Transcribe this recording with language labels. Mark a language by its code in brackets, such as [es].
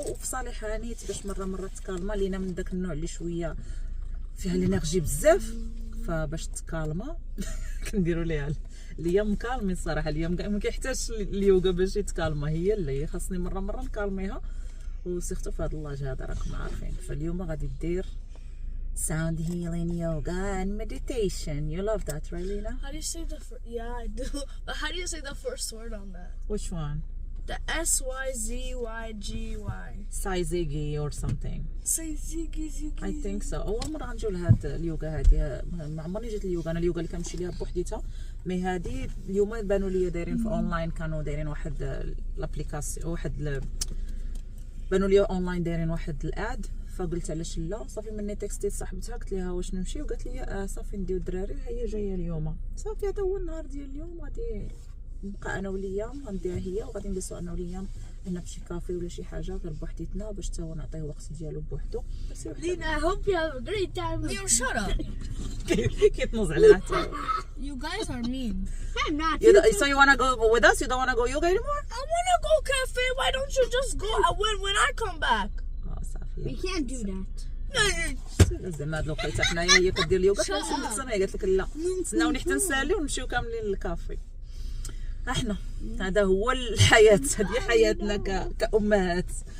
[ar] وفي صالحها نيت باش مره تكالما لينا من داك النوع اللي شويه فيها الانرجي بزاف، فباش تكالما كنديروا ليها اللي هي مكالمين الصراحه. اليوم ما كيحتاجش اليوغا باش يتكالما، هي اللي خاصني مره نكالميها، وسيختو في هذا اللاج هذا راكم عارفين. فاليوم غادي دير [en] sound healing yoga and meditation. You love that, right, Lena? How do you say the first? Yeah, I do. But how do you say the first word on that? Which one? The SYZYGY. Saizigi or something. Say ziggy. I think so. [ar] اول مره غنجيو لهاد اليوغا هادي، ما عمرني جيت اليوغا. انا اليوغا اللي كنمشي ليها بوحديتها، مي هادي اليوم بانوا لي دايرين في اونلاين، كانوا دايرين واحد لابليكاسيون، بانوا لي اونلاين دايرين واحد الاد. فقلت علاش لا، صافي مني تكستيت صاحبتها قلت لها واش نمشي، وقالت لي صافي نديو الدراري، هي جايه اليوم. صافي هذا هو النهار ديال اليوم. غادي نبقى انا وليام، غنديها هي وغادي ندوزو انا وليام هنا بشي كافي ولا شي حاجه غير بوحديتنا باش تا هو نعطيه الوقت ديالو بوحدو. [en] Lena, I hope you have a great time. Leo, shut up. [ar] كيتنوز عليها حتى. [en] You guys are mean. I'm not. So you wanna go with us? You don't wanna go yoga anymore? I wanna go cafe. Why don't you just go when I come back? [ar] صافي. [en] We can't do that. [ar] زعما هاد الوقيته حنايا هي كدير اليوغا كنسول لك ساميه، قالت لك لا تسناوني حتى نسالي ونمشيو كاملين للكافي. احنا هذا هو الحياه، هذه حياتنا كامهات.